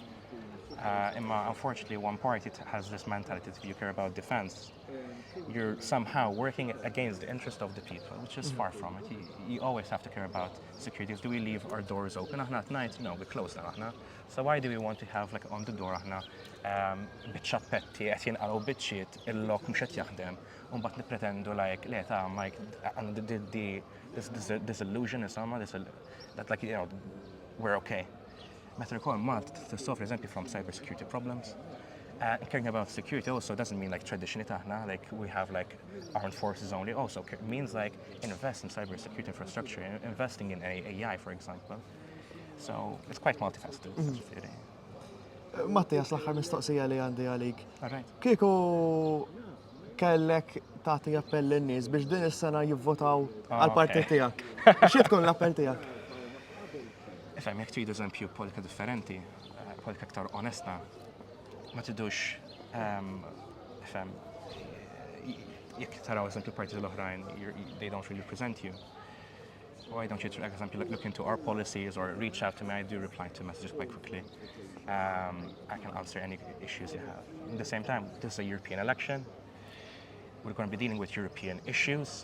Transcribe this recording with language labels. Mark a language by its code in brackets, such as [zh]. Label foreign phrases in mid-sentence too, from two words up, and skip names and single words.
[en] Unfortunately, one party has this mentality that if you care about defense, you're somehow working against the interest of the people, which is far from it. You always have to care about security. Do we leave our doors open at night? No, we close them. So why do we want to have on the door [mt] bitċappetti qed jinqalgħu biċċiet il-lok mhux qed jaħdem u mbagħad nippretendu le ta' [en] this illusion insomma that we're okay. Meta recall Malta to solve, for example, from cybersecurity problems. Caring about security also doesn't mean traditionally taħna, we have armed forces only. Also it means invest in cybersecurity infrastructure, investing in AI, for example. So it's quite multifaceted. Matthias, [mt] l-aħħar mistoqsija li għandi għalik. Kieku kellek tagħti appell lin-nies biex din is-sena jivvotaw għall-partit tiegħek. Xi tkun l-appell tiegħek? Ifhem jekk tridu eżempju politika differenti, politika aktar onesta, ma tidux ifhem jekk taraw eżempju partiti l-oħrajn, [en] they don't really represent you. Why don't you, for example, look into our policies or reach out to me? I do reply to messages quite quickly. I can answer any issues you have. At the same time, this is a European election. We're going to be dealing with European issues.